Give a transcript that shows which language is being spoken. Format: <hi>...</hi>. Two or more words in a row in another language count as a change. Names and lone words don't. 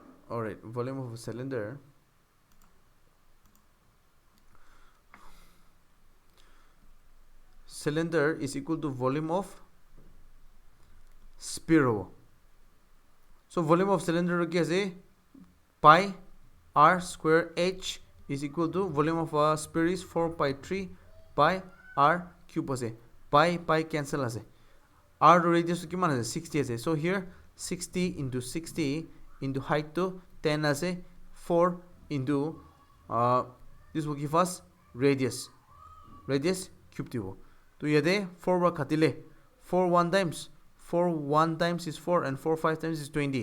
<en>Alright, volume of a cylinder is equal to volume of sphere. So volume of cylinder is pi r square h is equal to volume of a sphere is 4 pi 3 pi r cube ase. Pi cancel ase. R radius</en> <as>কিমান আছে</as> <en>60 ase. So here 60 into 60 into height to 10 ase. 4 into this will give us radius cube tibo. So yede 4 wa khatile 4 1 times 4 1 times is 4 and 4 5 times is 20.</en>